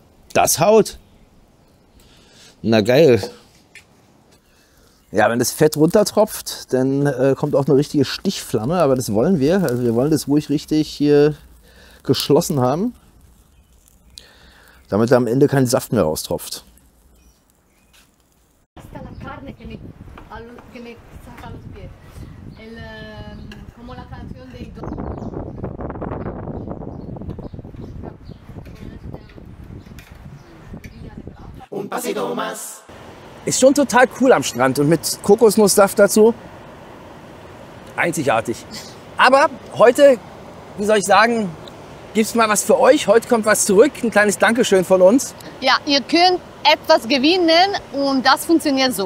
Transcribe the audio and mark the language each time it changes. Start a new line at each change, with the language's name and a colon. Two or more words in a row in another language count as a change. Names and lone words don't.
German: Das haut. Na geil. Ja, wenn das Fett runtertropft, dann kommt auch eine richtige Stichflamme, aber das wollen wir. Also wir wollen das ruhig richtig hier geschlossen haben, damit da am Ende kein Saft mehr raustropft.
Spanish: Un pasito más.
German: Ist schon total cool am Strand und mit Kokosnusssaft dazu. Einzigartig. Aber heute, wie soll ich sagen, gibt es mal was für euch. Heute kommt was zurück, ein kleines Dankeschön von uns. Ja, ihr könnt etwas gewinnen und das funktioniert so.